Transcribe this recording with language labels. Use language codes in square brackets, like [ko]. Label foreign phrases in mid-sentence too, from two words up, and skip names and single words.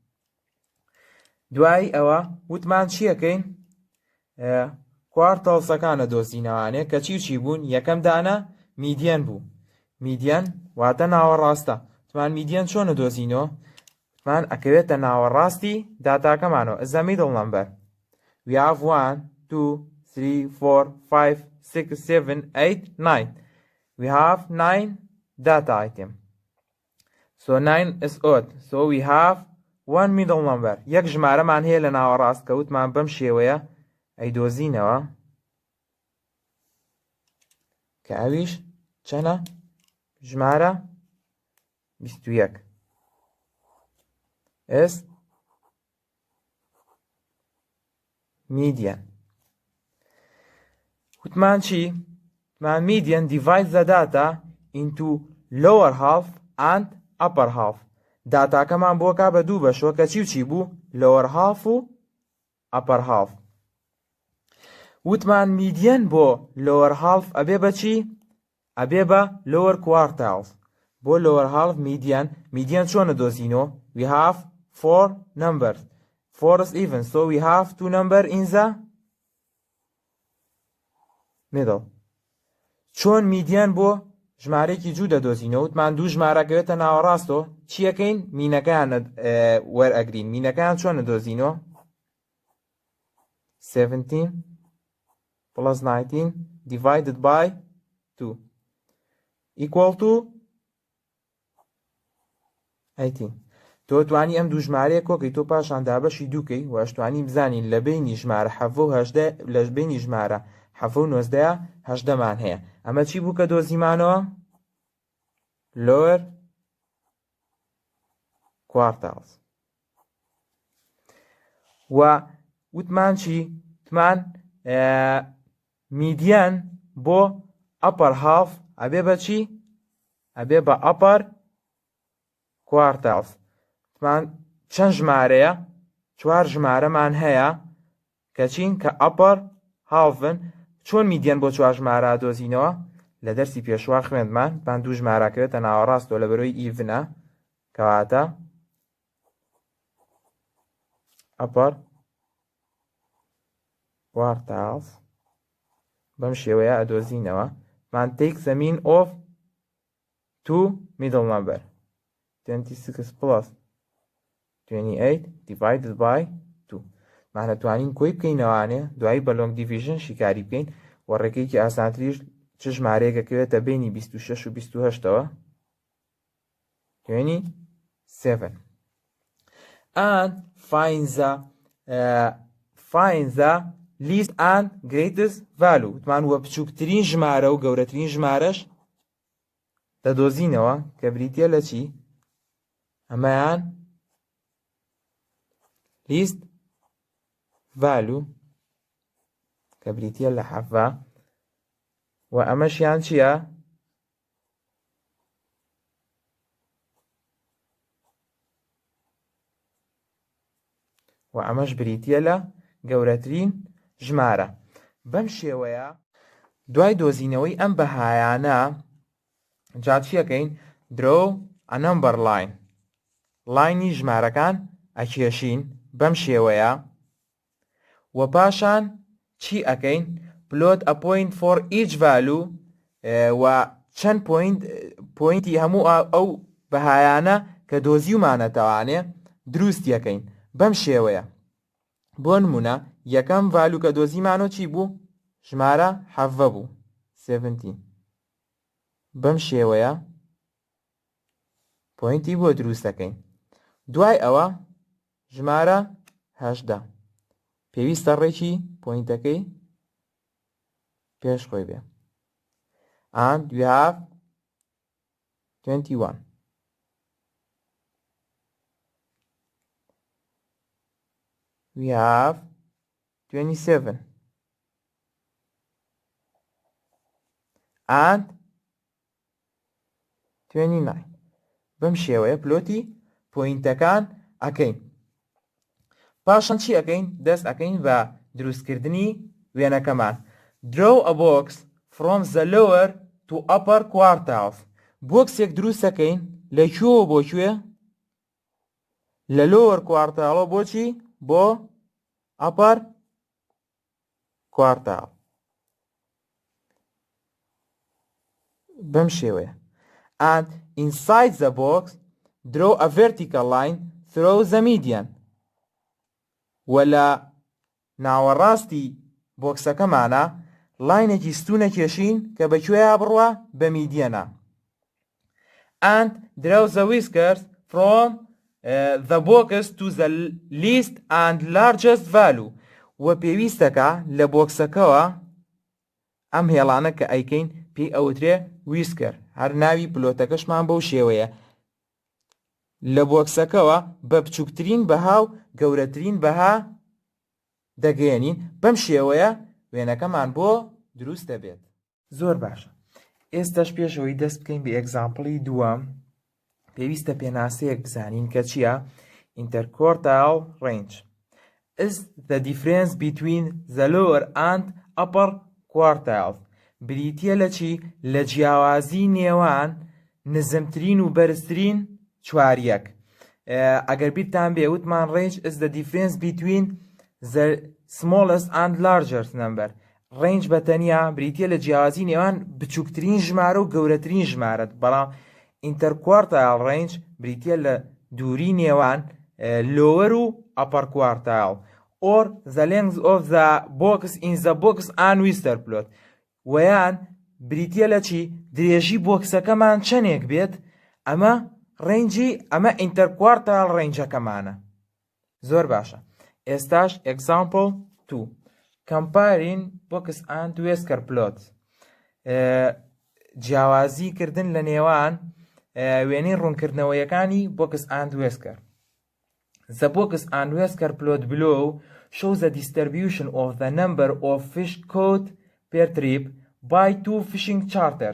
[ckb] دوای ئەوە وتمان چیەکەین؟ کوارتەڵسەکانە دۆزینەوانێ کە چی بوون؟ یەکەم دانە میدیەن بوو. میدیەن واتە ناوەڕاستە. وتمان میدیەن چۆنە دۆزینەوە؟ وتمان ئەکەوێتە ناوەڕاستی داتاکەمانەوە. [en] is the middle number. We have 1 2 3 4 5 6 7 8 9. We have 9 data item. So 9 is odd. So we have one middle number. [ckb] یەک ژمارەمان هەیە لە ناوەڕاست کە وتمان بەم شێوەیە ئەیدۆزینەوە کە ئەویش چەنە؟ ژمارە 21. [en] is median. [ckb] وتمان چی؟ [en] وتمان median divides the data into lower half and upper half. [ckb] داتاکەمان بۆ کا بە دوو بەشەوە کە چی بوو؟ [en] lower half و upper half. [ckb] وتمان میدیەن بۆ [en] lower half [ckb] ئەبێ بە چی؟ ئەبێ بە [en] lower quartiles. [ckb] بۆ [en] lower half median [ckb] چۆنە دۆزینەوە؟ [en] we have 4 numbers. 4 is even, so we have 2 numbers in the middle. [ckb] چۆن میدیەن بۆ ژمارەیەکی جوو دەدۆزینەوە؟ وتمان دوو ژمارەکەوێتە ناوەڕاستەوە چیەکەین؟ مینەکەیان وەرئەگرین. مینەکەیان چۆنە دۆزینەوە؟ [en] 17 plus 19 divided by 2 equal to 18. [ckb] تۆ توانی ئەم دوو ژمارەیە کۆکەی تۆ پاشان دابەشی دووکەی و ئەشتوانی بزانین لە بینی ژمارە 7 و 18 لە بینی ژمارە 7 و 19 18مان هەیە. ئەمە چی بوو کە دۆزیمانەوە؟ [en] lower quartiles. [ckb] و وتمان چی؟ وتمان میدیەن بۆ [en] upper half [ckb] ئەبێ بە چی؟ ئەبێ بە [en] upper quartiles. [ckb] وتمان چەند ژمارەیە؟ 4 ژمارەمان هەیە کە چین کە [en] upper halfن. [ckb] چۆن میدیەن بۆ 4 ژمارە دۆزینەوە؟ لە دەرسی پێشوا خوێندمان بان دوو ژمارەکەوێتە ناوەڕاستەوە لە بەرۆی ئیڤنە کەواتە [en] upper quartiles [ckb] بەم شێوەیە ئەدۆزینەوە. [en] man take the mean of 2 middle number 26 plus 28 divided by 2. [ckb] man دەتوانین کۆی بکەینەوانێ دوایی بە [en] long division [ckb] شیکاری بکەین و ڕێگەیەکی ئاسانتریش چ ژمارەیەکەکەوێتە بینی 26 و 28ەوە 27 [en] and find the least and greatest value. [ckb] وتمان وە بچووکترین ژمارە و گەورەترین ژمارەش دەدۆزینەوە کە بریتیە لە چی؟ ئەمەیان [en] least value [ckb] کە بریتیە لە 7 و ئەمەشیان چییە؟ و ئەمەش بریتیە لە گەورەترین ژمارە. بەم شێوەیە دوای دۆزینەوەی ئەم بەهایانە جا چیەکەین؟ [en] draw a number line. [ckb] لاینی ژمارەکان ئەکێشین بەم شێوەیە و پاشان چی ئەکەین؟ [en] plot a point for each value [ckb] و چەند پۆینتی هەموو ئەو بەهایانە کە دۆزیومانەتەوانێ دروستیەکەین بەم شێوەیە. بۆ نمونە یەکەم ڤالو کە دۆزیمانەوە چی بوو؟ ژمارە 7 بوو 17. بەم شێوەیە پۆینتی بۆ دروستەکەین. دوای ئەوە ژمارە 18 پێویستە ڕێکی پۆینتەکەی پێش خۆی بێ. [en] and we have 21. We have 27 and 29. [ckb] بەم شێوەیە پلۆتی پۆینتەکان ئەکەین. پاشان چی ئەکەین؟ دەست ئەکەین بە دروستکردنی وێنەکەمان. [en] Draw a box from the lower to upper quartiles. [ckb] بۆکسێک دروست ئەکەین لەکوێوە بۆ کوێ؟ لە [en] lower quartile [ckb] بۆچی؟ بۆ [en] upper quartile. [ckb] بەم شێوەیە. [en] And inside the box draw a vertical line through the median. [ckb] وەلە ناوەڕاستی بۆکسەکەمانە لاینێکی ستونە کێشین کە بەکوێیە بڕوە؟ بە میدیەنە. [en] And draw the whiskers from the box to the least and largest value. [ckb] و پێویستەکە لە بۆکسەکەوە ئەم هێڵانە کە ئەیکەین پێی ئەوترێ ویسکەر. هەر ناوی پلۆتەکەشمان بەو شێوەیە. لە بۆکسەکەوە بە بچووکترین بەها و گەورەترین بەها دەگەێنین. بەم شێوەیە وێنەکەمان بۆ دروست دەبێت. زۆر باشە. ئێستاش پێشەوەی دەست بکەین بە ئێگزامپڵی دووەم پێویستە پێناسەیەک بزانین کە چییە؟ [en] Interquartile range is the difference between the lower and upper quartiles. [ckb] بریتیە لە چی؟ لە جیاوازی نێوان نزمترین و بەرزترین چواریەک. [en] ئەگەر بیرتان بێ وتمان range is the difference between the smallest and largest number. [ckb] range بەتەنیا بریتیە لە جیاوازی نێوان بچووکترین ژمارە و گەورەترین ژمارەت. بەڵام [en] interquartile range [ckb] بریتیە لە دووری نێوان [en] lower و upper quartile. or the length of the box in the box and whisker plot. [ckb] ویان بریتیە لە چی؟ درێژی بۆکسەکەمان چەندێک بێت؟ ئەمە ڕێنجی ئەمە ئینتەرکوارتایل ڕێنجەکەمانە. زۆر باشە. ئێستاش example 2. [en] Comparing box and whisker plot. [ckb] جیاوازیکردن لە نێوان وێنەی ڕوونکردنەوەیەکانی [en] box and whisker. The box and whisker plot below shows the distribution of the number of fish caught per trip by two fishing charters.